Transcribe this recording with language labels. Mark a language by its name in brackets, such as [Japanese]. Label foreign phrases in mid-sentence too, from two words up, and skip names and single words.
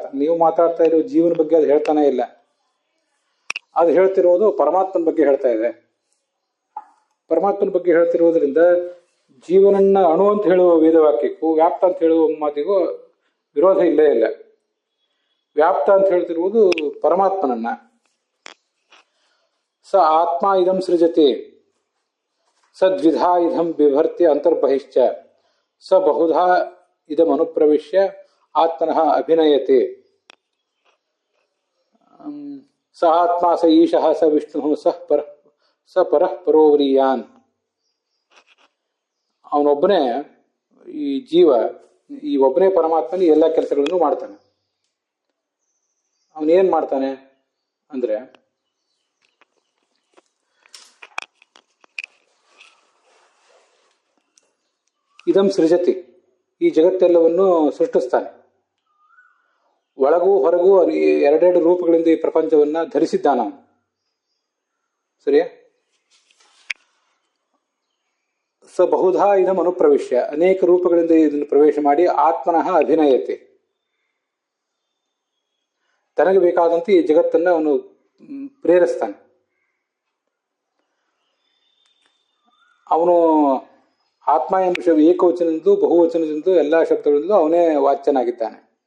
[Kannada] ನೀವು ಮಾತಾಡ್ತಾ ಇರೋ ಜೀವನ ಬಗ್ಗೆ ಅದು ಹೇಳ್ತಾನೆ ಇಲ್ಲ, ಅದು ಹೇಳ್ತಿರೋದು ಪರಮಾತ್ಮನ ಬಗ್ಗೆ ಹೇಳ್ತಾ ಇದೆ. ಪರಮಾತ್ಮನ ಬಗ್ಗೆ ಹೇಳ್ತಿರೋದ್ರಿಂದ ಜೀವನನ್ನ ಅಣು ಅಂತ ಹೇಳುವ ವೇದವಾಕ್ಯಕ್ಕೂ ವ್ಯಾಪ್ತ ಅಂತ ಹೇಳುವ ಮಾತಿಗೂ ವಿರೋಧ ಇಲ್ಲೇ ಇಲ್ಲ. ವ್ಯಾಪ್ತ ಅಂತ ಹೇಳ್ತಿರುವುದು ಪರಮಾತ್ಮನನ್ನ. [Sanskrit] ಸ ಆತ್ಮ ಇದಂ ಸೃಜತೆ ಸದ್ವಿಧಾ ಇದಂ ಬಿಭರ್ತಿ ಅಂತರ್ಬಹಿಶ್ಚ ಸ ಬಹುಧಾ ಇದಂ ಅನುಪ್ರವಿಶ್ಯ ಆತ್ಮನಃ ಅಭಿನಯತೆ. ಸ ಆತ್ಮ ಸ ಈಶಃ ಸ ವಿಷ್ಣು ಸ ಪರಃ ಪರೋವರಿಯಾನ್. [Kannada] ಅವನೊಬ್ಬನೇ ಈ ಜೀವ, ಈ ಒಬ್ಬನೇ ಪರಮಾತ್ಮನ ಎಲ್ಲ ಕೆಲಸಗಳನ್ನು ಮಾಡ್ತಾನೆ. ಅವನೇನ್ ಮಾಡ್ತಾನೆ ಅಂದ್ರೆ [Sanskrit] ಇದಂ ಸೃಜತಿ, [Kannada] ಈ ಜಗತ್ತೆಲ್ಲವನ್ನು ಸೃಷ್ಟಿಸ್ತಾನೆ. ಒಳಗೂ ಹೊರಗೂ ಎರಡೆರಡು ರೂಪಗಳಿಂದ ಈ ಪ್ರಪಂಚವನ್ನ ಧರಿಸಿದ್ದಾನ ಅವನು. ಸರಿಯಾ? [Sanskrit] ಸ ಬಹುಧಾ ಇದಂ ಅನುಪ್ರವಿಶ್ಯ, [Kannada] ಅನೇಕ ರೂಪಗಳಿಂದ ಇದನ್ನು ಪ್ರವೇಶ ಮಾಡಿ [Sanskrit] ಆತ್ಮನಃ ಅಭಿನಯತೆ, [Kannada] ತನಗೆ ಬೇಕಾದಂತೆ ಈ ಜಗತ್ತನ್ನ ಅವನು ಪ್ರೇರಿಸ್ತಾನೆ. ಅವನು ಆತ್ಮ ಎಂಬ ಏಕವಚನದಿಂದ ಬಹುವಚನದಿಂದ ಎಲ್ಲಾ ಶಬ್ದಗಳಿಂದ ಅವನೇ ವಾಚ್ಯನಾಗಿದ್ದಾನೆ.